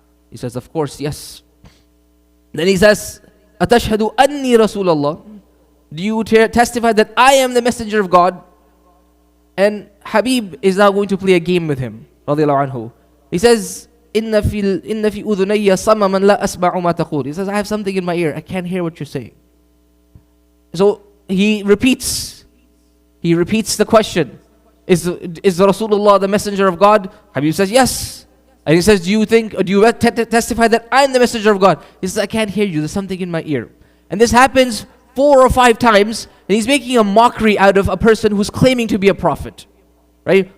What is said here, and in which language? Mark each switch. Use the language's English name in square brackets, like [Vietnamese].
[English] He says, of course, yes. Then he says, [Arabic] Atashhadu anni Rasulullah? [English] Do you testify that I am the messenger of God? And Habib is now going to play a game with him, radiallahu anhu. He says, [Arabic] إن في أذني صمما لا أسمع ما تقول. [English] He says, I have something in my ear, I can't hear what you're saying. So he repeats the question. Is Rasulullah the messenger of God? Habib says, yes. And he says, do you testify that I'm the messenger of God? He says, I can't hear you, there's something in my ear. And this happens 4 or 5 times, and he's making a mockery out of a person who's claiming to be a prophet, right?